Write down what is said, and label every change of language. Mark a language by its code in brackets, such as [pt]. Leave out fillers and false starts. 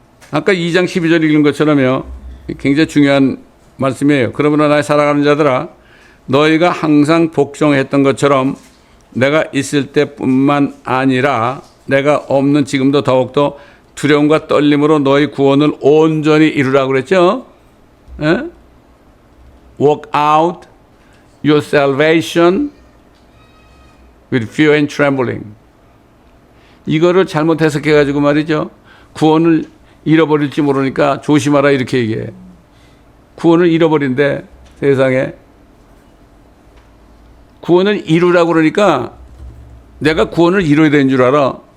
[ko] 아까 2장 12절 읽은 것처럼요. 굉장히 중요한 말씀이에요. 그러므로 나의 사랑하는 자들아 너희가 항상 복종했던 것처럼 내가 있을 때뿐만 아니라 내가 없는 지금도 더욱더 두려움과 떨림으로 너희 구원을 온전히 이루라고 그랬죠. 에? [en] Work out your salvation with fear and trembling. [ko] 이거를 잘못 해석해가지고 말이죠. 구원을 잃어버릴지 모르니까 조심하라 이렇게 얘기해. 구원을 잃어버린대 세상에. 구원을 이루라고 그러니까 내가 구원을 이루어야 되는 줄 알아.